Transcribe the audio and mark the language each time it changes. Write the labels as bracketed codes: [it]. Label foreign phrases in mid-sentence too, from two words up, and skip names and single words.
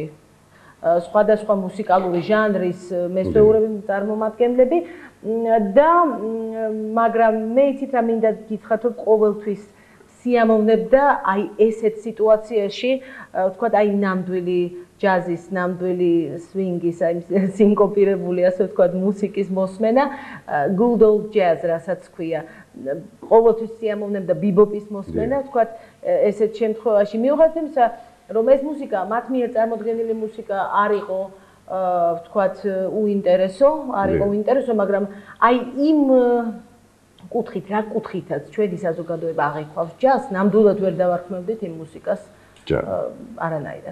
[ka] სხვადასხვა მუსიკალური ჟანრის მესვეურები წარმომადგენლები და მაგრამ მე იცით რა მინდა გითხრათ, რომ ყოველთვის სიამოვნებდა აი ესეთ სიტუაციაში, ვთქვათ, აი ნამდვილი ჯაზის, ნამდვილი სვინგის, აი სინკოპირებული, ასე ვთქვათ, მუსიკის მოსმენა, [en] good old jazz, [ka] რასაც ქვია. ყოველთვის სიამოვნებდა ბიბოპის მოსმენა, ვთქვათ, ესეთ შემთხვევაში მიუხედავად იმისა, რომ ეს მუსიკა, მათ მიერ წარმოდგენილი მუსიკა არ იყო, ვთქვათ, უინტერესო, მაგრამ აი იმ კუთხით, რა კუთხითაც ჩვენი საზოგადოება აღიქვავს ჯაზს, ნამდვილად ვერ დავარქმევდით იმ მუსიკას არანაირად.